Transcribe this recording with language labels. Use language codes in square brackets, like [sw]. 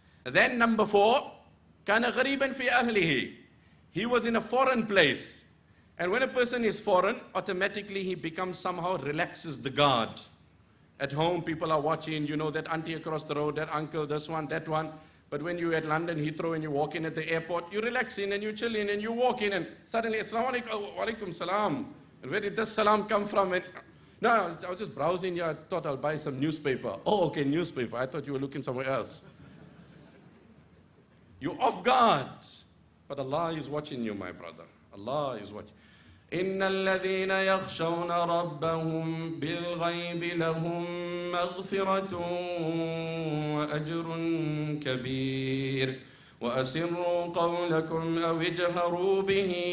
[en] Then number 4, [ar] كان غريبا في أهله. [en] He was in a foreign place. And when a person is foreign, automatically he becomes somehow relaxes the guard. At home, people are watching, you know, that auntie across the road, that uncle, this one, that one. But when you're at London Heathrow and you walk in at the airport, you relax in and you chill in and you walk in and suddenly, Assalamu alaikum, wa alaikum salam. And where did this salam come from? And, no, I was just browsing here. I thought I'll buy some newspaper. Oh, okay, newspaper. I thought you were looking somewhere else. You're off guard. But Allah is watching you, my brother. Allah is watching. [ar] إن الذين يخشون ربهم بالغيب لهم مغفرة وأجر كبير وأسروا قولكم أو اجهروا به